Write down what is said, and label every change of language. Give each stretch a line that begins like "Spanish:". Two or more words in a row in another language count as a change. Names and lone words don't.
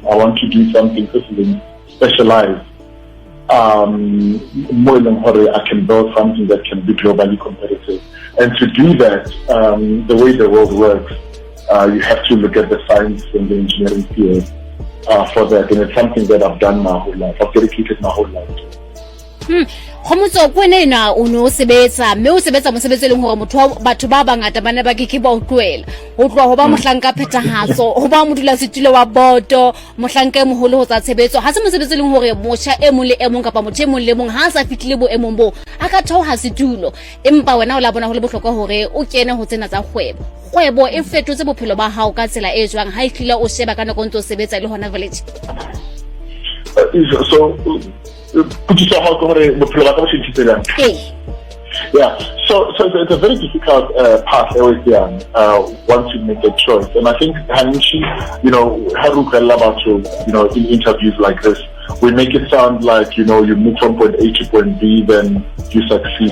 English: I want to do something specialized. More than I can build something that can be globally competitive. And to do that, the way the world works, you have to look at the science and the engineering field for that. And it's something that I've done my whole life. I've dedicated my whole life to.
Southern Sotho: Kgomotso kwenena o no sebetsa mme o sebetsa mosebetsi le hore motho batho ba bangata bana ba ke ba utlwela ho tloa ho ba mohlanka phethahatso ho ba modula setilo wa boto mohlanka e moholo ho tsa tshebetso ha se mosebetsi le hore motjha e mong le e mong kapa motho e mong le mong ha sa fitlile bo emong bo aka theoha setulo empa wena o la bona ho le bohlokwa hore o kene ho tsena tsa kgwebo e fetotse bophelo ba hao ka tsela e jwang ha e tlila o sheba ka nako ntse o sebetsa le hona village
English: Yeah, so it's a very difficult path always young once you make a choice. And I think Hanishi, in interviews like this, we make it sound like, you move from point A to point B, then you succeed.